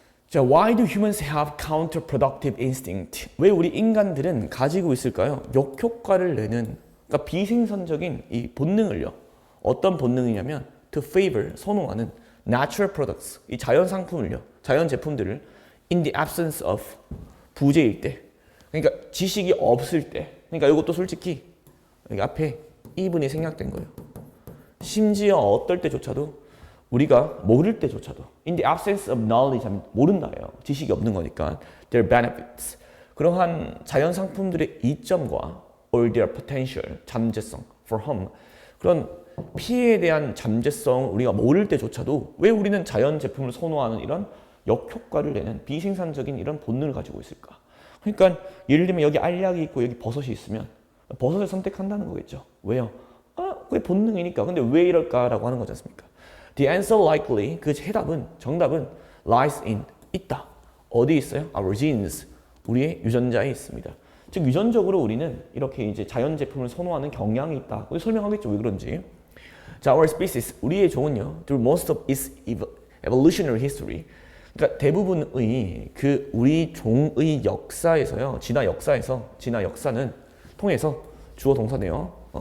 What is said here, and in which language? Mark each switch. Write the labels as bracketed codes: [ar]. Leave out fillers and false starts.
[en] 자, why do humans have counterproductive instinct? [ko] 왜 우리 인간들은 가지고 있을까요? 역효과를 내는, 그러니까 비생산적인 이 본능을요. 어떤 본능이냐면 to favor, 선호하는 [en] natural products, [ko] 이 자연 상품을요. 자연 제품들을 [en] in the absence of, [ko] 부재일 때. 그러니까 지식이 없을 때. 그러니까 이것도 솔직히 여기 앞에 이분이 생략된 거예요. 심지어 어떨 때조차도 우리가 모를 때조차도 [en] in the absence of knowledge [ko] 하면 모른다예요. 지식이 없는 거니까 [en] their benefits, [ko] 그러한 자연 상품들의 이점과 [en] or their potential, [ko] 잠재성 [en] for harm, [ko] 그런 피해에 대한 잠재성을 우리가 모를 때조차도 왜 우리는 자연 제품을 선호하는 이런 역효과를 내는 비생산적인 이런 본능을 가지고 있을까? 그러니까 예를 들면 여기 알약이 있고 여기 버섯이 있으면 버섯을 선택한다는 거겠죠. 왜요? 그게 본능이니까. 근데 왜 이럴까라고 하는 거지 않습니까? [en] The answer likely, [ko] 그 해답은, 정답은 [en] lies in, [ko] 있다. 어디 있어요? [en] Our genes, [ko] 우리의 유전자에 있습니다. 즉 유전적으로 우리는 이렇게 이제 자연 제품을 선호하는 경향이 있다. 설명하겠죠, 왜 그런지. 자, [en] our species, [ko] 우리의 종은요, [en] through most of its evolutionary history, [ko] 그러니까 대부분의 그 우리 종의 역사에서요, 진화 역사는 통해서 주어 동사네요.